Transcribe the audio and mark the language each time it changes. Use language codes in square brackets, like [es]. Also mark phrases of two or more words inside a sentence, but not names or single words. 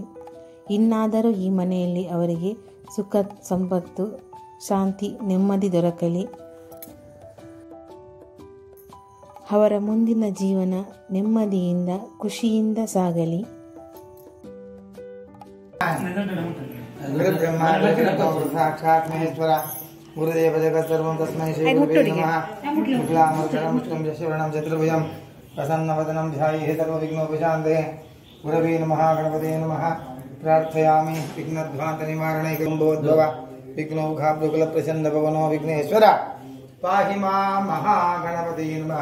[kn] ಇನ್ನಾದರೂ ಈ ಮನೆಯಲ್ಲಿ ಅವರಿಗೆ ಸುಖ ಸಂಪತ್ತು ಶಾಂತಿ ನೆಮ್ಮದಿ ದೊರಕಲಿ. ಅವರ ಮುಂದಿನ ಜೀವನ ನೆಮ್ಮದಿಯಿಂದ ಖುಷಿಯಿಂದ ಸಾಗಲಿ. [sa] गुरुब्रह्मा गुरुर्विष्णु साक्षात् महेश्वर गुरुदेव जगत् सर्वं तस्मै श्री गुरुवे नमः। शुक्लाम्बरधरं विष्णुं शशिवर्णं चतुर्भुजं प्रसन्नवदनं ध्यायेत् सर्वविघ्नोपशान्तये। गुरवे नमः। गणपते नमः। प्रार्थयामि विघ्नध्वान्तनिवारणैकम्भोद्भव विघ्नौघाब्दुकुलप्रचण्डभवनो विघ्नेश्वर पाहि मां महागणपते नमः।